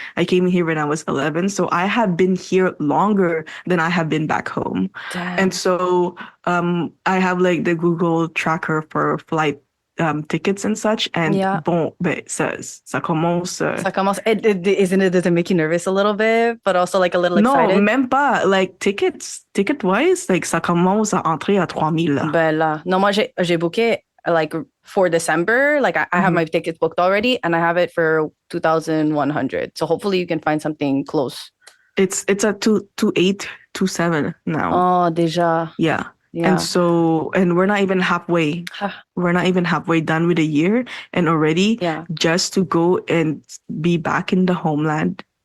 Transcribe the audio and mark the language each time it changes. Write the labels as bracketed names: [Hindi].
[English] I came here when I was 11, so I have been here longer than I have been back home. Damn. And so I have like the Google tracker for flight tickets and such, and [French] bon, ça commence. Ça commence. [English] Does it make you nervous a little bit, but also like a little excited? No, [French] même pas. [English] Like ticket-wise, like [French] ça commence à entrer à 3,000. Ben là, non, moi j'ai booké [English] like for December. Like I have my tickets booked already, and I have it for 2,100. So hopefully you can find something close. It's a 2,800, 2,700 now. [French] Oh, déjà. [English] Yeah. And so, and we're not even halfway. We're not even halfway done with the year, and already just to go and be back in the homeland.